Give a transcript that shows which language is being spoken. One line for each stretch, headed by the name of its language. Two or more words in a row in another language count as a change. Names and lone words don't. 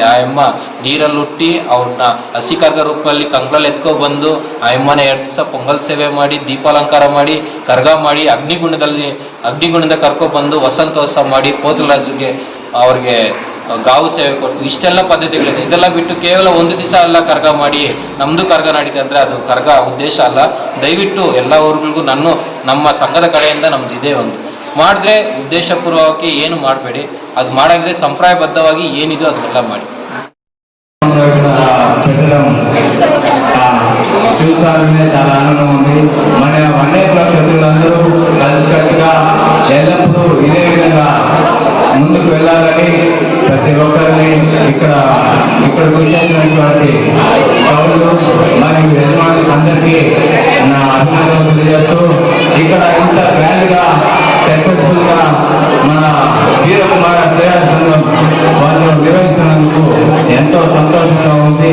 Kannada: ಆ ಎಮ್ಮ ನೀರಲ್ಲಿ ಹುಟ್ಟಿ ಅವ್ರನ್ನ ಹಸಿ ಕರ್ಗ ರೂಪದಲ್ಲಿ ಕಂಗ್ಳಲ್ಲಿ ಎತ್ಕೊಬಂದು ಆ ಎಮ್ಮನ 2 ದಿವಸ ಪೊಂಗಲ್ ಸೇವೆ ಮಾಡಿ, ದೀಪಾಲಂಕಾರ ಮಾಡಿ, ಕರ್ಗ ಮಾಡಿ, ಅಗ್ನಿಗುಂಡದಿಂದ ಕರ್ಕೊಬಂದು ವಸಂತೋತ್ಸವ ಮಾಡಿ, ಪೋತರಾಜರಿಗೆ ಅವ್ರಿಗೆ ಗಾವು ಸೇವೆ ಕೊಟ್ಟು ಇಷ್ಟೆಲ್ಲ ಪದ್ಧತಿಗಳಿದೆ. ಇದೆಲ್ಲ ಬಿಟ್ಟು ಕೇವಲ ಒಂದು ದಿವಸ ಎಲ್ಲ ಕರ್ಗ ಮಾಡಿ ನಮ್ಮದು ಕರ್ಗ ನಡೀತೆ ಅಂದರೆ ಅದು ಕರ್ಗ ಉದ್ದೇಶ ಅಲ್ಲ. ದಯವಿಟ್ಟು ಎಲ್ಲ ಊರುಗಳಿಗೂ ನಮ್ಮ ಸಂಘದ ಕಡೆಯಿಂದ ನಮ್ದು ಇದೇ ಒಂದು ಮಾಡಿದ್ರೆ ಉದ್ದೇಶಪೂರ್ವಕವಾಗಿ ಏನು ಮಾಡಬೇಡಿ. ಅದು ಮಾಡಾಗಿದೆ ಸಂಪ್ರದಾಯಬದ್ಧವಾಗಿ ಏನಿದೆಯೋ ಅದನ್ನೆಲ್ಲ ಮಾಡಿ.
Telugu: చూస్తారనే చాలా ఆనందం ఉంది. మన అనేక క్షత్రులందరూ కలిసికట్టుగా ఎల్లప్పుడూ ఇదే విధంగా ముందుకు వెళ్ళాలని ప్రతి ఒక్కరిని ఇక్కడికి వచ్చేసినటువంటి పౌరులు మరియు యజమానులు అందరికీ నా అభినందనలు తెలియజేస్తూ ఇక్కడ ఇంత గ్రాండ్గా సక్సెస్ఫుల్గా మన వీరకుమార శ్రేయా సంఘం వాళ్ళు నిర్వహిస్తున్నందుకు ఎంతో సంతోషంగా ఉంది.